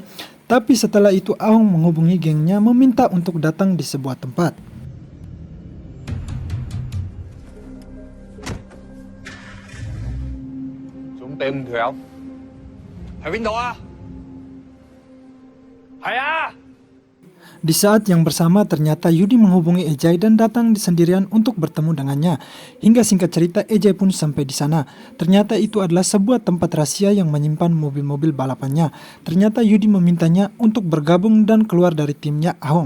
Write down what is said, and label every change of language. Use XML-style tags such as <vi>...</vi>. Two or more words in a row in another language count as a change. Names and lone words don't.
<id>Tapi setelah itu Ahong menghubungi gengnya meminta untuk datang di sebuah tempat.</id> <vi>Chúng tìm Thùy không? Thùy bên đâu à? Thùy à!</vi> <id>Di saat yang bersama ternyata Yudi menghubungi Ejai dan datang sendirian untuk bertemu dengannya. Hingga singkat cerita Ejai pun sampai di sana. Ternyata itu adalah sebuah tempat rahasia yang menyimpan mobil-mobil balapannya. Ternyata Yudi memintanya untuk bergabung dan keluar dari timnya Ahong.</id>